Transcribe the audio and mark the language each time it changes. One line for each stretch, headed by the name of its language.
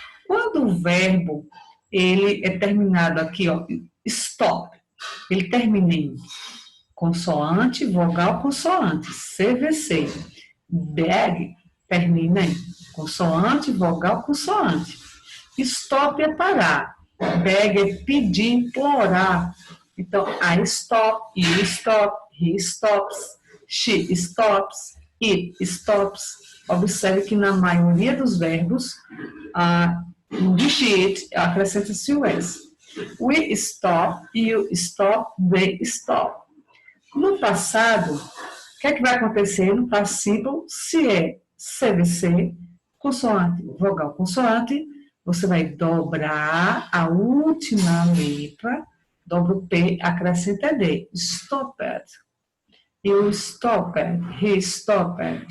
Portuguese: Quando o verbo ele é terminado aqui, ó, stop, ele termina em consoante, vogal, consoante, CVC. Bag termina em consoante, vogal, consoante. Stop é parar. Beg é pedir, implorar.
English: Então, I stop, you stop, he stops, she stops, it stops.
Portuguese: Observe que na maioria dos verbos, de it acrescenta-se o S. We stop, you stop, they stop. No passado, o que é que vai acontecer no participle? Se é CVC, consoante, vogal, consoante, você vai dobrar a última letra, dobra o P, acrescenta D.
English: Stopped. You stopped. He stopped.